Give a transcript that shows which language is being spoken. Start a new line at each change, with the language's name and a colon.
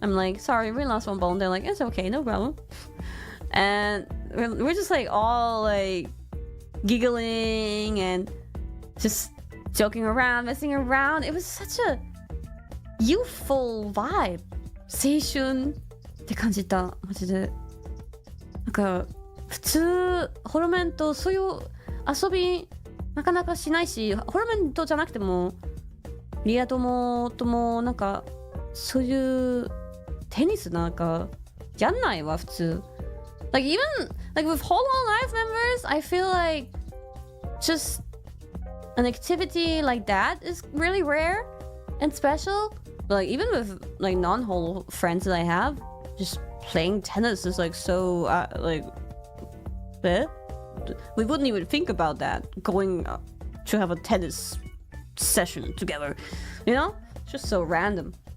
English: I'm like, sorry, we lost one ball. And they're like, it's okay, no problem. And we're just like all like giggling and just joking around, messing around. It was such a youthful vibe.
Japanese: 青春って感じた。マジで。なんか普通ホロメンとそういう遊びなかなかしないし、ホロメンとじゃなくてもリア友ともなんかそういうテニスなんかやんないわ普通。
English: Like even like with HoloLive members, I feel like just an activity like that is really rare and special. Like even with like non-Holo friends that I have, just playing tennis is like so like we wouldn't even think about that, going to have a tennis session together, you know? It's just so random.